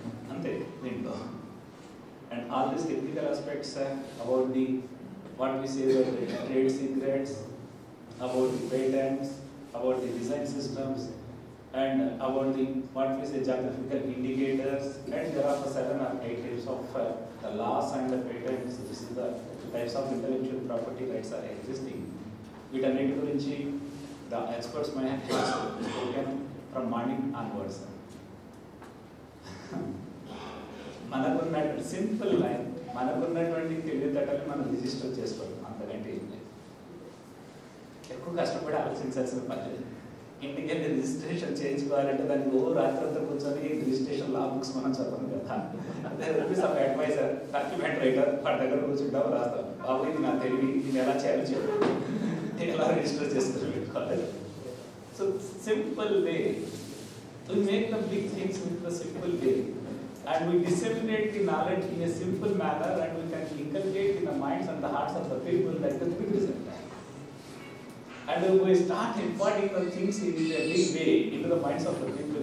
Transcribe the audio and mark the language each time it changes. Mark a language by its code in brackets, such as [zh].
[en] Ante, and all these technical aspects about the what we say that the trade secrets, about the patents, about the design systems, and about the what we say geographical indicators, and there are 7 or 8 types of the laws and the patents. This is the types of intellectual property rights are existing. [te] వీటన్నిటి గురించి [en] the experts may have spoken from morning onwards. [te] మనకున్నటువంటి simple line, మనకున్నటువంటి తెలివితేటలు మనం register చేసుకోవడం, అంతకంటే ఏం లేదు. ఎక్కువ కష్టపడి ఆలోచించాల్సిన పని లేదు. ఇంటికి వెళ్ళి రిజిస్ట్రేషన్ చేయించుకోవాలంటే దానికి రాత్రంతా కూర్చొని రిజిస్ట్రేషన్ లా బుక్స్ మనం చదవం కదా. సమ్ అడ్వైజర్, డాక్యుమెంట్ రైటర్ వాటి దగ్గర కూర్చుంటాం, రాస్తాం. బాబు ఇది నా తెలివి, ఇది ఎలా చేయాలో చెప్పు, ఎలా రిజిస్టర్ చేసుకుని పెట్టుకోవాలి. [en] So simple way, we make the big things with the simple way, and we disseminate the knowledge in a simple manner, and we can inculcate in the minds and the hearts of the people that the big result. And we start embodying the things in a big way into the minds of the people.